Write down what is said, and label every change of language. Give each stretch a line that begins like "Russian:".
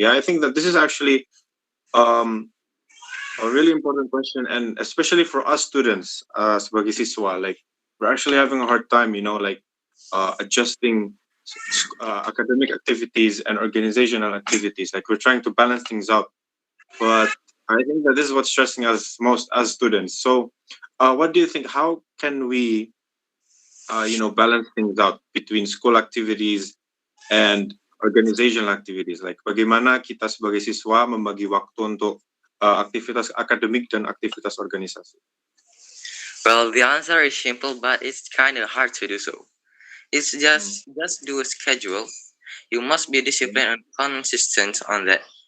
English: Yeah, I think that this is actually um, a really important question, and especially for us students,
Indonesian: sebagai siswa,
English: like we're actually having a hard time, like adjusting academic activities and organizational activities. Like we're trying to balance things out, but I think that this is what's stressing us most as students. So, what do you think? How can we, balance things out between school activities and organizational activities?
Indonesian: Like, bagaimana kita sebagai siswa membagi waktu untuk aktivitas akademik dan aktivitas organisasi?
English: Well, the answer is simple, but it's kind of hard to do so. It's just do a schedule. You must be disciplined and consistent on that.